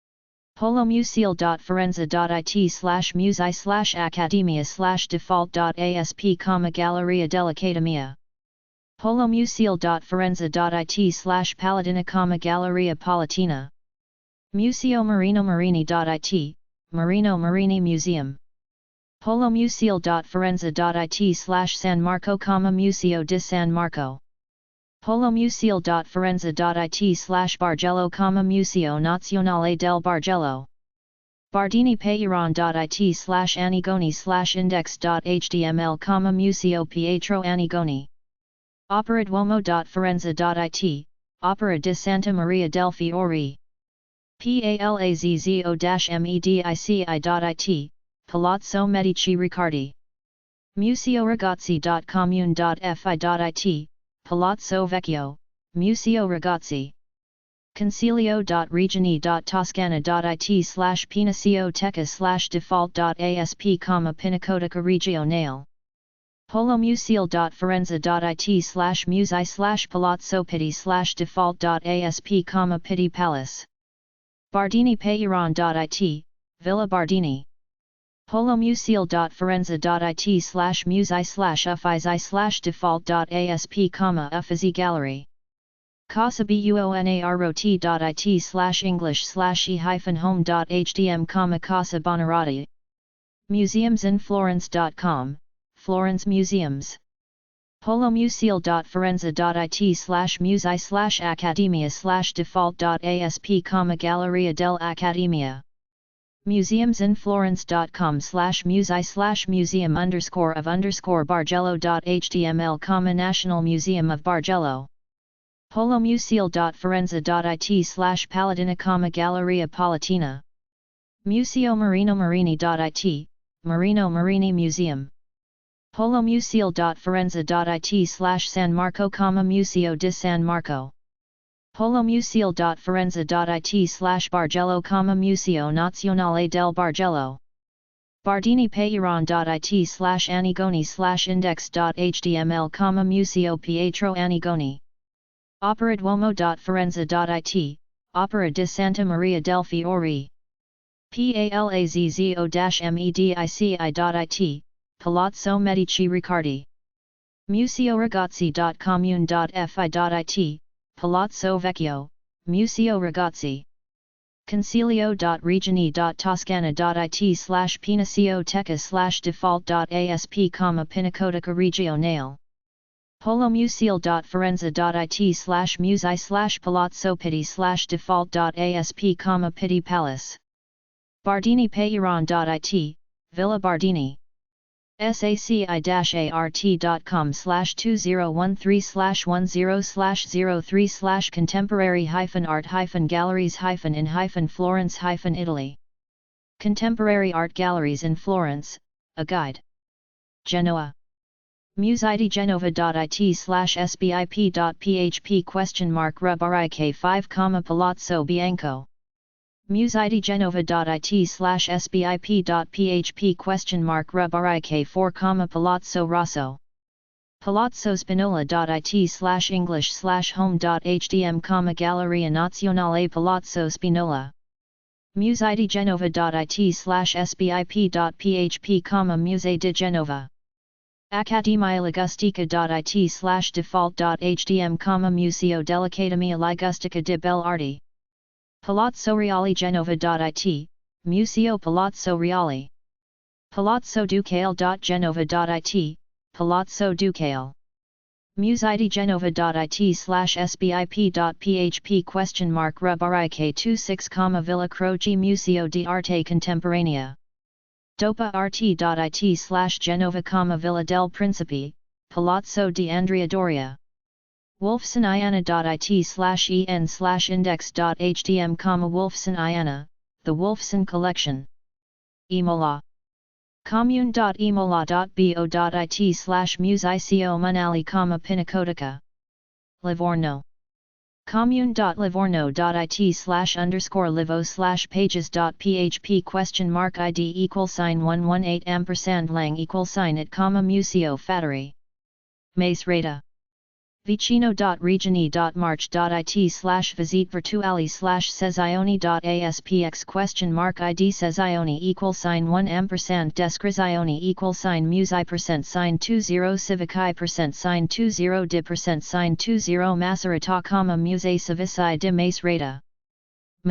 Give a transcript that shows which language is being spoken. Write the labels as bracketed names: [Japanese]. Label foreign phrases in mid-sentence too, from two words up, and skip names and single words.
[English] polomuseal.firenze.it/musei/accademia/default.asp, Galleria dell'Accademia. polomuseal.firenze.it/Paladina, Galleria Palatina. Museo Marino Marini.it, Marino Marini Museum. polomuseal.forenza.it/San Marco, Museo di San Marco. polomuseal.forenza.it/Bargello, Museo Nazionale del Bargello. bardiniPeyron.it/Anigoni/index.html, Museo Pietro Anigoni. Opera Duomo.forenza.it, Opera di Santa Maria del Fiore. palazzo-medici.it, Palazzo Medici Riccardi. museoragazzi.comune.fi.it, Palazzo Vecchio, Museo Ragazzi. consiglio.regioni.toscana.it/pinacioteca/default.asp, Pinacoteca Regionale. polomuseal.forenza.it/musei/palazzo pitti/default.asp, Pitti Palace. bardiniPeyron.it, Villa Bardini. polomuseal.forenza.it/musei/uffizi/default.asp, Uffizi Gallery. Casa Buonarroti.it/english/e-home.hdm, Casa Buonarroti. museumsinflorence.com, Florence Museums. polomuseal.forenza.it/musei/accademia/default.asp, Galleria dell'Accademia. museumsinflorence.com/musei/museum_of_Bargello.html, National Museum of Bargello. polomuseal.forenza.it/Paladina, Galleria Palatina. Museo Marino Marini.it, Marino Marini Museum. polomuseal.forenza.it/San Marco, Museo di San Marco. polomuseal.forenza.it/Bargello, Museo Nazionale del Bargello. bardiniPeyron.it/Anigoni/index.html, Museo Pietro Anigoni. Opera Duomo.forenza.it, Opera di Santa Maria del Fiore. palazzo-medici.it, Palazzo Medici Riccardi. museoragazzi.comune.fi.it, Palazzo Vecchio, Museo Ragazzi. consiglio.regioni.toscana.it/pinacioteca/default.asp, Pinacoteca Regionale. polomuseal.forenza.it/musei/palazzo pitti/default.asp, Pitti Palace. bardiniPeyron.it, Villa Bardini. saci-art.com/2013/10/3/contemporary-art-galleries-in-Florence-Italy. Contemporary Art Galleries in Florence, a guide. Genoa. museidigenova.it/sbip.php?rubric 5, Palazzo Bianco. museidigenova.it/sbip.php?rubric 4, Palazzo Rosso. palazzospinola.it/english/home.hdm, Galleria Nazionale Palazzo Spinola. museidigenova.it/sbip.php, Musée di Genova. accademialigustica.it/default.hdm, Museo dell'Accademia Ligustica di Belle Arti. Palazzo Reale Genova.it, Museo Palazzo Reale. Palazzo Ducale.genova.it, Palazzo Ducale. museidigenova.it/sbip.php? rubric 26, Villa Croce, Museo di Arte Contemporanea. dopa.rt.it/Genova, Villa del Principe, Palazzo di Andrea Doria. wolfsoniana.it/en/index.htm, Wolfsoniana, the Wolfson Collection. Imola. commune.imola.bo.it/museo Monali, Pinacoteca. Livorno. commune.livorno.it/underscore livo/pages.php?*118%lang=it, Museo Fattori. vicino.regioni.march.it/visite virtuali/sezioni.aspx?id sezioni=1%descrizioni=musei%20 civici%20 Macerata, Musei Civici di Macerata.